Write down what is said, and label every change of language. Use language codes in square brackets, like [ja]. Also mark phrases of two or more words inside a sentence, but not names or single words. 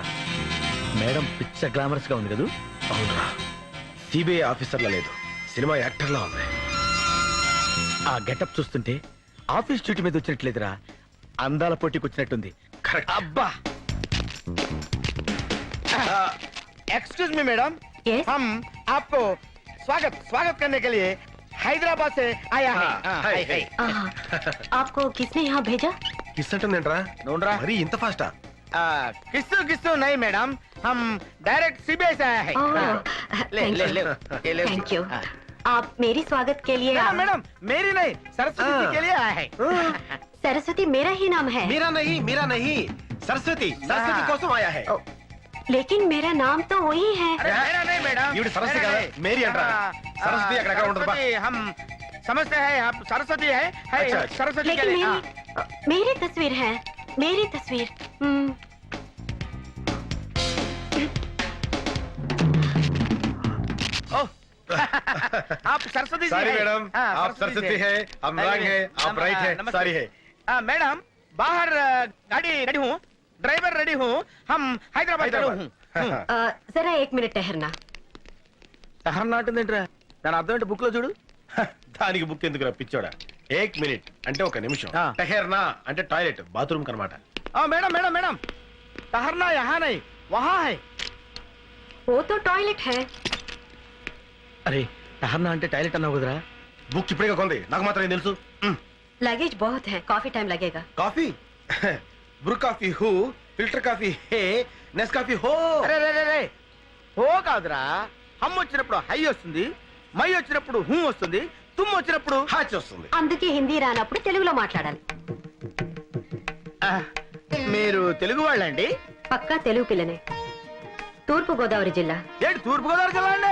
[te] మేడం పిచ్చ గ్లామరస్ గా ఉంది కదా. అవునరా, సిబిఐ ఆఫీసర్లా లేదు, సినిమా యాక్టర్లా ఉంది. ఆ గెటప్ చూస్తుంటే [en] office duty [te] మీద వచ్చినట్లేదురా, అందాల పోటీకి వచ్చినట్టుంది. కరెక్ట్. అబ్బా [en] excuse me madam, Yes? [hi] हम आपको स्वागत स्वागत करने के लिए हैदराबाद से आया है। हाय हाय। आपको किसने यहाँ भेजा? [te] కిస్ అంటుందేంట్రా [hi] ढूंढ [te] మరీ ఇంత ఫాస్టా [hi] किस्सू किस्सू नहीं मैडम, हम डायरेक्ट सीबीआई से आया है। ले ले ले ये ले। [en] thank you. [hi] आप मेरी स्वागत के लिए मैडम मैडम मेरी नहीं सरस्वती जी के लिए आया है। सरस्वती मेरा ही नाम है। मेरा नहीं సరస్వతి కోసం आया है लेकिन मेरा नाम तो वही है। अरे मेरा नहीं मैडम, [te] ఈవిడ సరస్వతి [hi] मेरा [te] కదా [hi] नहीं। [te] మేరీ అంటారా సరస్వతి అక్కడ ఉండదు బా [hi] सरस्वती हम समझते हैं आप सरस्वती है अच्छा, सरस्वती के लेकिन लिए। मेरी तस्वीर है, मेरी तस्वीर। आप सरस्वती जी సారీ हैं? మేడం हाँ, आप सरस्वती है हम रंग है आप ब्राइट है नमस्ते। सारी है मैडम बाहर गाड़ी रेडी हूँ, ड्राइवर रेडी हूँ, हम हैदराबाद रेडी हूँ। जरा एक मिनट ठहरना। [te] సహనం నాటిందేంట్రా దాని అర్థం ఏంటి బుక్ లో చూడు. దానికి బుక్ ఎందుకు రప్పించాడా [hi] एक मिनट [te] అంటే ఒక నిమిషం టహెర్నా అంటే [en] toilet bathroom [te] కనమాట मैडम मैडम मैडम ठहरना यहाँ नहीं वहाँ है। वो तो टॉयलेट है। అరే సహనం అంటే టాయిలెట్ అన్నావు కదరా. బుక్ ఇప్పుడే కొంది నాకు మాత్రం ఏం తెలుసు [hi] लगेज बहुत है, काफी टाइम लगेगा। [te] కాఫీ బ్రూ కాఫీ హూ ఫిల్టర్ కాఫీ హే నెస్ కాఫీ హో అరే రే రే రే హో కాదురా, హమ్ వచ్చినప్పుడు హై వస్తుంది, మై వచ్చినప్పుడు హూ వస్తుంది, తుమ్ వచ్చినప్పుడు హాచ్ వస్తుంది. అందుకే హిందీ రానప్పుడు తెలుగులో మాట్లాడాలి. మీరు తెలుగు వాళ్ళండి? పక్కా తెలుగు పిల్లనే. తూర్పు గోదావరి జిల్లా. ఏంటి తూర్పు గోదావరి జిల్లా అండి?